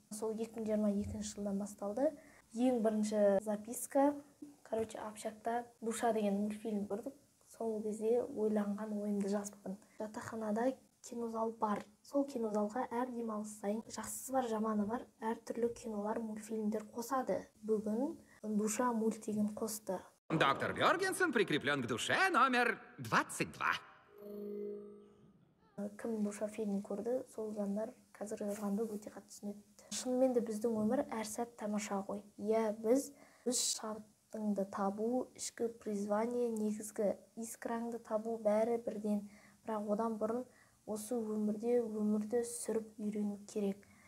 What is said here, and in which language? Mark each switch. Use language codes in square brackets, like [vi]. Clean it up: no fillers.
[kk] Сол 2022 жылдан басталды. Ең бірінші записка. Короче, общакта «Душа» деген мультфильм көрдік. Сол кезде ойланған ойымды жазыппын. Жатақханада кинозал бар. Сол кинозалға әр демалыс сайын жақсысы бар, жаманы бар, әртүрлі кинолар, мультфильмдер қосады. Бүгін «Душа» мультигін қосты. [ru] Доктор Бёргенсен прикреплен к душе номер 22. [kk] Кім «Душа» фильмін көрді, сол жандар қазір жазғанды өте қатты түсінеді. Шынымен де біздің өмір әр сәт тамаша ғой. Біз шабытыңды табу, ішкі призвание, негізгі искраңды табу бәрі бірден. Бірақ одан бұрын осы өмірді сүріп үйрену керек.